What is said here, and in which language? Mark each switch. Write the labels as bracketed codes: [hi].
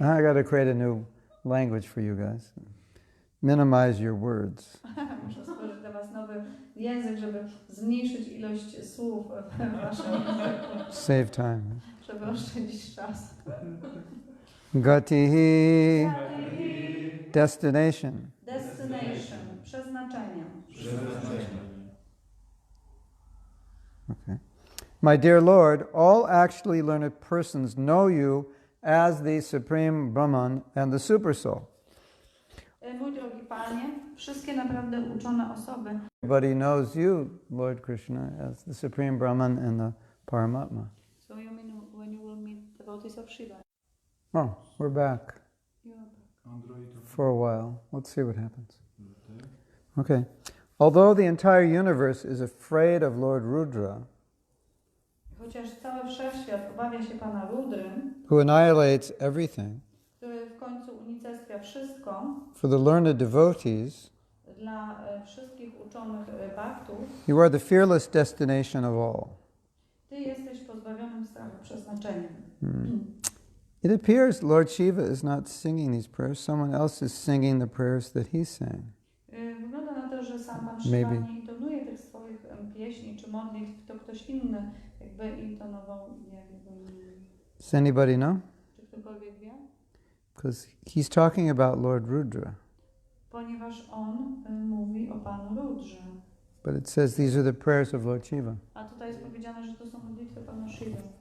[en] I got to create a new language for you guys. Minimize your words. [pl] Muszę stworzyć dla was nowy język, żeby zmniejszyć ilość słów w waszym języku. [en] Save time. [pl] Żeby oszczędzić czas. [en] Gatihi. Destination. [pl] Destination. Przeznaczenie. [en] Okay. My dear Lord, all actually learned persons know you as the Supreme Brahman and the Supersoul. [pl] Mój drogi Panie, wszystkie naprawdę uczone osoby. [en] Everybody knows you, Lord Krishna, as the Supreme Brahman and the Paramatma. So you mean when you will meet the devotees of Shiva? Oh, we're back for a while. Let's see what happens. Okay. Although the entire universe is afraid of Lord Rudra, [pl] Chociaż cały wszechświat obawia się Pana Rudry, [en] who annihilates everything, [pl] który w końcu unicestwia wszystko, [en] for the learned devotees, [pl] dla wszystkich uczonych bhaktów, [en] you are the fearless destination of all. [pl] Ty jesteś pozbawionym strachu przeznaczeniem. [en] It appears Lord Shiva is not singing these prayers. Someone else is singing the prayers that he sang. [pl] Wygląda na to, że sam Pan Shiva [en] Maybe. [pl] nie intonuje tych swoich pieśni czy modlitw, to ktoś inny jakby intonował [en] Does anybody know? [pl] Czy ktokolwiek wie? [en] Because he's talking about Lord Rudra. [pl] Ponieważ on mówi o Panu Rudrze. [en] But it says these are the prayers of Lord Shiva. [pl] A tutaj jest powiedziane, że to są modlitwy Pana Shiva.